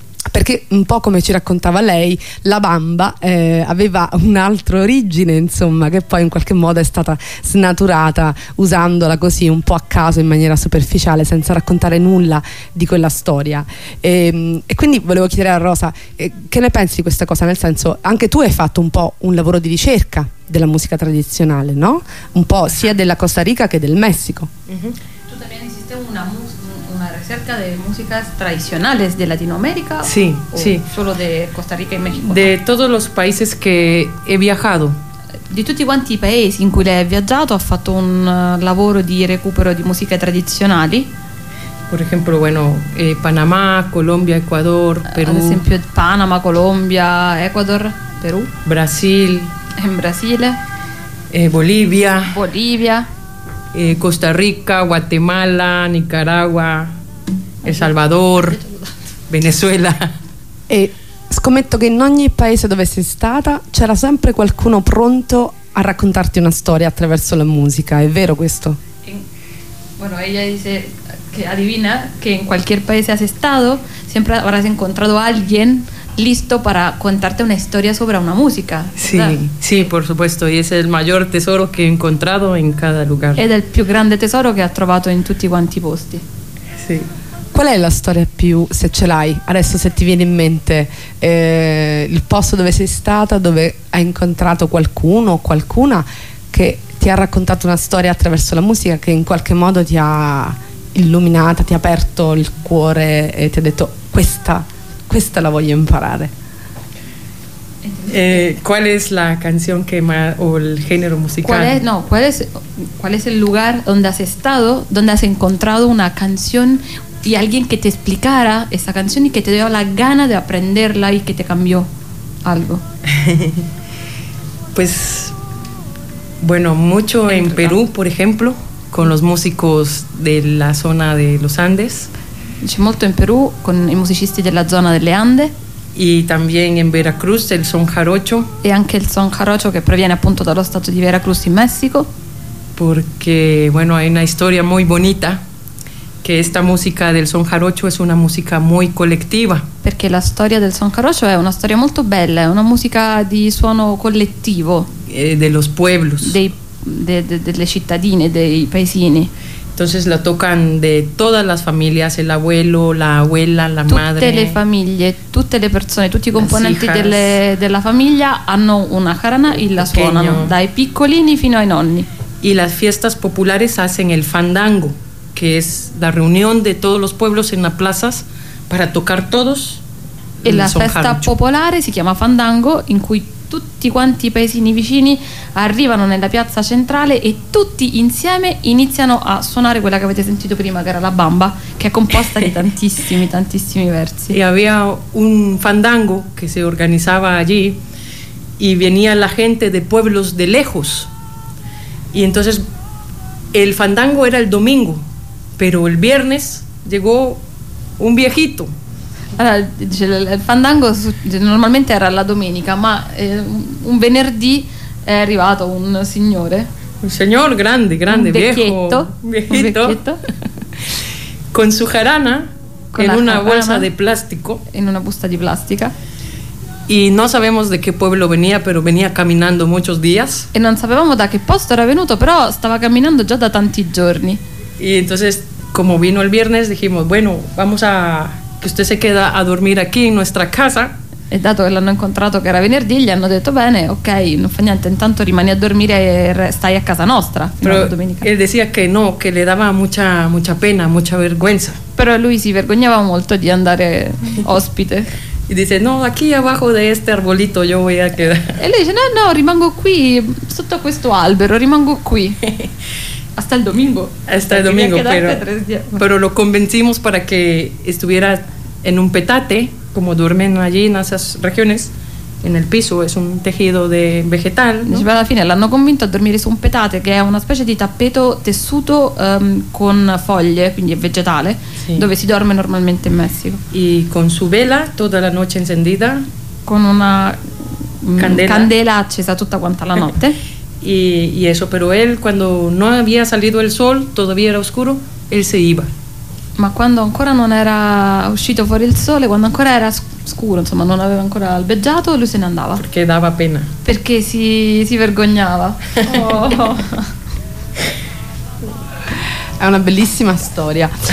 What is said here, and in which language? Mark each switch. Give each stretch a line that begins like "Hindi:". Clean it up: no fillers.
Italian: Perché, un po' come ci raccontava lei, la bamba aveva un'altra origine, insomma, che poi in qualche modo è stata snaturata usandola così un po' a caso, in maniera superficiale, senza raccontare nulla di quella storia. E quindi volevo chiedere a Rosa che ne pensi di questa cosa, nel senso, anche tu hai fatto un po' un lavoro di ricerca della musica tradizionale, no? Un po' sia della Costa Rica che del Messico.
Spanish: Tu también
Italian: esiste una ricerca
Spanish: de músicas tradicionales de Latinoamérica. Sí, o sí. Solo de Costa Rica y México. De todos los países que he viajado.
Italian: Di tutti quanti i paesi in cui lei ha viaggiato, ha fatto un lavoro di recupero di musiche tradizionali?
Spanish: Por ejemplo, bueno, Panamá, Colombia, Ecuador, Perú.
Italian: Ad esempio, Panama, Colombia, Ecuador, Perú.
Spanish: Brasil.
Italian: In Brasile.
Spanish: Bolivia.
Italian: Bolivia.
Spanish: Costa Rica, Guatemala, Nicaragua, El Salvador, Venezuela.
Italian: E scommetto che in ogni paese dove sei stata c'era sempre qualcuno pronto a raccontarti una storia attraverso la musica, è vero questo?
Spanish: Bueno, ella dice que adivina que en cualquier país has estado, siempre habrás encontrado a alguien listo para contarte una historia sobre una música, ¿verdad? Sí, sí, por supuesto, y es el mayor tesoro que he encontrado en cada lugar.
Italian: Ed è il più grande tesoro che ha trovato in tutti quanti i posti. Sì. Qual è la storia più, se ce l'hai, adesso se ti viene in mente, il posto dove sei stata, dove hai incontrato qualcuno o qualcuna che ti ha raccontato una storia attraverso la musica, che in qualche modo ti ha illuminata, ti ha aperto il cuore e ti ha detto questa la voglio imparare.
Spanish: ¿Cuál es la canción que más, o el género musical? ¿Cuál es el lugar donde has estado, donde has encontrado una canción y alguien que te explicara esa canción y que te dio la gana de aprenderla y que te cambió algo? Pues, bueno, mucho en Perú, por ejemplo, con los músicos de la zona de los Andes.
Italian: Dice molto in Perù con i musicisti della zona delle Ande.
Spanish: E también en Veracruz, el son jarocho.
Italian: E anche il son jarocho, che proviene appunto dallo stato di Veracruz in Messico. Perché,
Spanish: bueno, hay una historia muy bonita, que esta música del son jarocho es una música muy colectiva.
Italian: Perché la storia del son jarocho è una storia molto bella, è una musica di suono collettivo.
Spanish: De los pueblos.
Italian: Delle cittadine, dei paesini.
Spanish: Entonces la tocan de todas las familias, el abuelo, la abuela, la
Italian: tutte
Spanish: madre.
Italian: Tutte le famiglie, tutte le persone, tutti i componenti della famiglia hanno una jarana y la suonano, dai piccolini fino ai nonni.
Spanish: Y las fiestas populares hacen el fandango. que es la reunión de todos los pueblos en las plazas para tocar todos.
Italian: E la festa popolare si chiama Fandango, in cui tutti quanti i paesini vicini arrivano nella piazza centrale e tutti insieme iniziano a suonare quella che avete sentito prima, che era la bamba, che è composta di tantissimi, tantissimi versi. E aveva un fandango che si organizzava lì e veniva la gente
Spanish: de pueblos de lejos. Y entonces el fandango era el domingo, pero el viernes llegó un viejito.
Italian: Allora, dice, il fandango normalmente era la domenica, ma un venerdì è arrivato un signore. Un signore grande, grande, un vecchietto,
Spanish: viejo.
Italian: Un vecchietto.
Spanish: Con su jarana, con in una bolsa
Italian: di plastico. In una busta di plastica.
Spanish: Y no sabemos de qué pueblo venía, pero venía caminando muchos días.
Italian: E non sapevamo da che posto era venuto, però stava camminando già da tanti giorni.
Spanish: Y entonces, como vino el viernes, dijimos, bueno, vamos a que usted se queda a dormir aquí en nuestra casa.
Italian: E dato che l'hanno incontrato che era venerdì, gli hanno detto bene, ok, non fa niente, intanto rimani a dormire e stai a casa nostra.
Spanish: Pero él decía que no, que le daba mucha mucha pena, mucha vergüenza.
Italian: Però lui si vergognava molto di andare ospite.
Spanish: Y dice, no, aquí abajo de este arbolito yo voy a quedar.
Italian: E lui dice, no, no, rimango qui, sotto questo albero, rimango qui.
Spanish: Hasta el domingo. Hasta el domingo, pero lo convencimos para que estuviera en un petate, como duermen allí en esas regiones, en el piso, es un tejido de vegetal. ¿No?
Italian: Dice, alla fine l'hanno convinto a dormire su un petate,
Spanish: que es una especie de
Italian: tappeto tessuto con foglie, quindi vegetale,
Spanish: sí.
Italian: Dove si dorme normalmente in Messico.
Spanish: Y con su vela toda la noche encendida.
Italian: Con una candela accesa tutta quanta la notte.
Spanish: Y eso, pero él cuando no había salido el sol, todavía era oscuro, él se iba.
Italian: Ma quando ancora non era uscito fuori il sole, quando ancora era scuro, insomma, non aveva ancora albeggiato, lui se ne andava. Perché dava pena. Perché si vergognava. È una bellissima storia.